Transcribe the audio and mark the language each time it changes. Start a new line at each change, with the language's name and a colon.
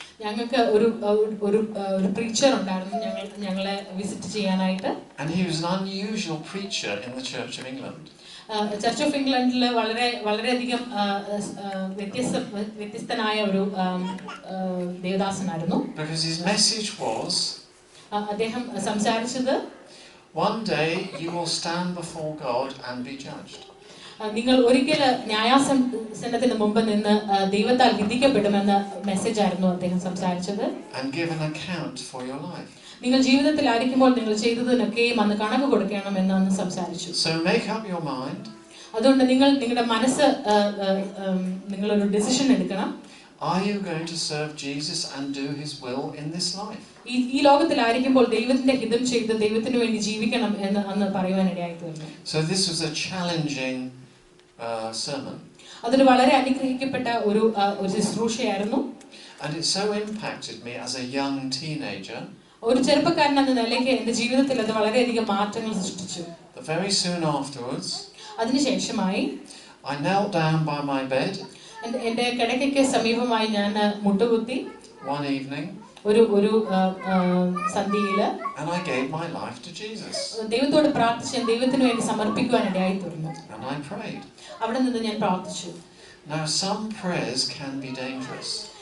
Malayalam: ഞങ്ങൾക്ക് ഒരു പ്രീച്ചർ ഉണ്ടായിരുന്നു ഞങ്ങളെ വിസിറ്റ് ചെയ്യാനായിട്ട്.
English: And he was an unusual preacher in the Church of England.
Malayalam: Church of ഇംഗ്ലണ്ടിൽ വളരെയധികം വ്യത്യസ്തനായ ഒരു ദേവദാസനായിരുന്നു.
English: Because his message was,
Malayalam: അദ്ദേഹം സംസാരിച്ചത്,
English: one day you will stand before God and be judged.
Malayalam: നിങ്ങൾ ഒരിക്കൽ ന്യായാസനത്തിന് മുമ്പ് നിന്ന് ദൈവത്താൽ വിധിക്കപ്പെടുമെന്ന മെസ്സേജ് ആയിരുന്നു അദ്ദേഹം സംസാരിച്ചത്.
English: And give an account for your life.
Malayalam: നിങ്ങൾ ജീവിതത്തിലായിരിക്കുമ്പോൾ നിങ്ങൾ ചെയ്തതിനൊക്കെയും അന്ന് കണക്ക് കൊടുക്കണം എന്ന് അന്ന് സംസാരിച്ചു.
English: So make up your mind.
Malayalam: അതുകൊണ്ട് നിങ്ങളുടെ മനസ്സ് നിങ്ങളൊരു ഡിസിഷൻ എടുക്കണം.
English: Are you going to serve Jesus and do his will in this life?
Malayalam: ഈ ലോകത്തിലായിരിക്കുമ്പോൾ ദൈവത്തിന്റെ ഹിതം ചെയ്ത് ദൈവത്തിന് വേണ്ടി ജീവിക്കണം എന്ന് അന്ന് പറയുവാനിടയായി തീർന്നു.
English: So this was a challenging sermon.
Malayalam: അതൊരു വളരെ അനുഗ്രഹിക്കപ്പെട്ട ഒരു ശുശ്രൂഷയായിരുന്നു.
English: And it so impacted me as a young teenager.
Malayalam: ഒരു ചെറുപ്പക്കാരൻ എന്ന നിലയ്ക്ക് എൻ്റെ ജീവിതത്തിൽ അത് വളരെയധികം മാറ്റങ്ങൾ സൃഷ്ടിച്ചു.
English: But very soon afterwards,
Malayalam: അതിനുശേഷമായി
English: I knelt down by my bed.
Malayalam: എൻ്റെ കിടക്കയ്ക്ക് സമീപമായി ഞാൻ മുട്ടുകുത്തി
English: one evening.
Malayalam: ഒരു സന്ധ്യയിൽ
English: And I gave my life to Jesus.
Malayalam: ദൈവത്തോട് പ്രാർത്ഥിച്ച് ദൈവത്തിന് വേണ്ടി സമർപ്പിക്കുവാനിടയായി തീർന്നു.
English: And I prayed.
Malayalam: അവിടെ നിന്ന് ഞാൻ പ്രാർത്ഥിച്ചു.
English: Now some prayers can be dangerous.